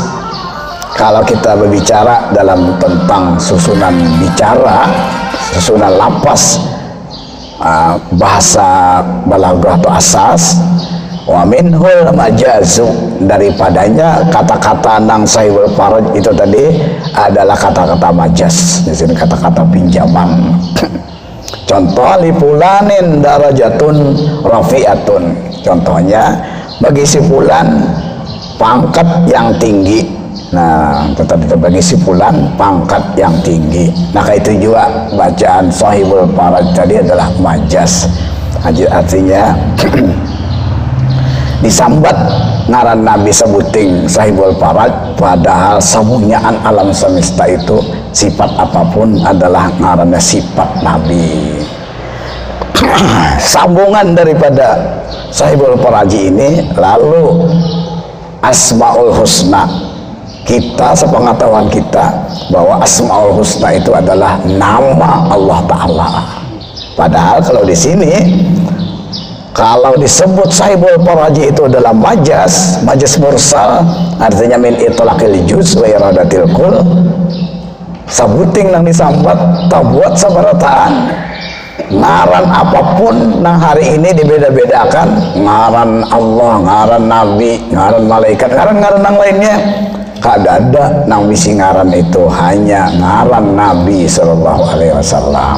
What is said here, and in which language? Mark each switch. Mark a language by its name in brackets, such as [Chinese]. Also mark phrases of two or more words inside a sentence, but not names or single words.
[Indonesian] Kalau kita berbicara dalam tentang susunan bicara, susunan lapas, bahasa balaghah atau asas, [Arabic] ومنه المجاز, [Indonesian] daripadanya kata-kata nang sahibul faraj itu tadi adalah kata-kata majaz, di sini kata-kata pinjaman. [Arabic] Contoh لفلان درجة رفيعة, [Indonesian] contohnya bagi si fulan pangkat yang tinggi. Nah, tetapi bagi si fulan pangkat yang tinggi. Nah, itu juga bacaan sahibul faraj tadi adalah majaz, [Banjar] artinya disambat ngaran Nabi sebuting sahibul faraj, padahal semuanyaan alam semesta itu sifat apapun adalah ngarannya sifat Nabi. [Indonesian] Sambungan daripada sahibul faraj ini, lalu [Arabic] الأسماء الحسنى, [Indonesian] kita sepengetahuan kita bahwa [Arabic] الأسماء الحسنى [Indonesian] itu adalah nama Allah Ta'ala. Padahal kalau di sini, kalau disebut sahibul faraj itu adalah [Arabic] مجاز مرسل, [Indonesian] artinya [Arabic] من إطلاق الجزء وإرادة الكل, [Banjar] sabuting nang disambat tak buat sabarataan. Ngaran apapun nang hari ini dibeda-bedakan, ngaran Allah, ngaran Nabi, ngaran malaikat, ngaran nang lainnya kada ada nang misi ngaran itu, hanya ngaran Nabi [Arabic] صلى الله عليه وسلم.